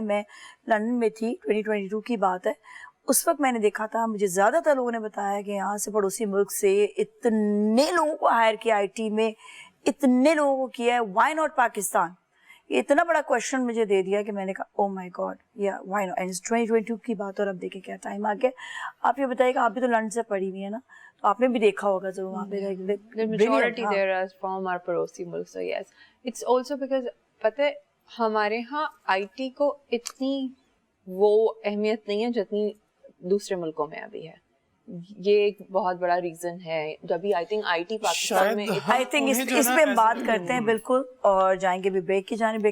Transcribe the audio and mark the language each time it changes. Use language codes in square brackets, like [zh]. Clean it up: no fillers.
[ur] میں لندن میں تھی, 2022 کی بات ہے, اس وقت میں نے دیکھا تھا, مجھے زیادہ تر لوگوں نے بتایا کہ یہاں سے پڑوسی ملک سے اتنے لوگوں کو ہائر کیا آئی ٹی میں, اتنے لوگوں کو کیا ہے, [en] Why not Pakistan. [ur] یہ اتنا بڑا کوشچن مجھے دے دیا کہ میں نے کہا [en] oh my god, [ur] یا وائی ناٹ. اینڈ 2022 کی بات, اور اب دیکھیں کیا ٹائم آ گیا. آپ یہ بتائیے کہ آپ بھی تو لندن سے پڑھی ہوئی ہیں نا, تو آپ نے بھی دیکھا ہوگا ضرور وہاں پہ [en] majority there are from our [ur] پڑوسی ملک. [en] So yes, it's also because [ur] پتہ ہے ہمارے ہاں آئی ٹی کو اتنی وہ اہمیت نہیں ہے جتنی دوسرے ملکوں میں ابھی ہے. یہ ایک بہت بڑا ریزن ہے. جبھی I think I T Pakistan میں آئی تھنک اس پہ بات کرتے ہیں بالکل, اور جائیں گے بھی بریک کی جانب.